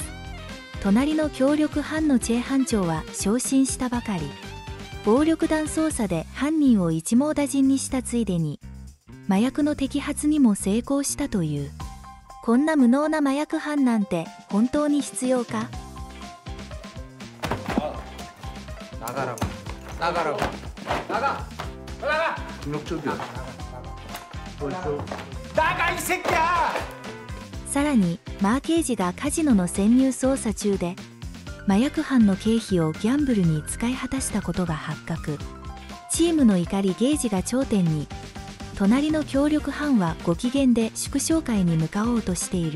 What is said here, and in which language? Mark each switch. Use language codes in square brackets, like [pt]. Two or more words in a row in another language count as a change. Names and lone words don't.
[ja] 隣の協力班のチェ班長は昇進したばかり。暴力団捜査で犯人を一網打尽にしたついでに麻薬の摘発にも成功したという。こんな無能な麻薬犯なんて本当に必要か。 [ko] 나가라고. 나가라고. 나가. 나가. 중력적이야. 나가 이 새끼야. [ja] さらにマー刑事がカジノの潜入捜査中で麻薬犯の経費をギャンブルに使い果たしたことが発覚。チームの怒りゲージが頂点に。隣の協力班はご機嫌で祝勝会に向かおうとしている。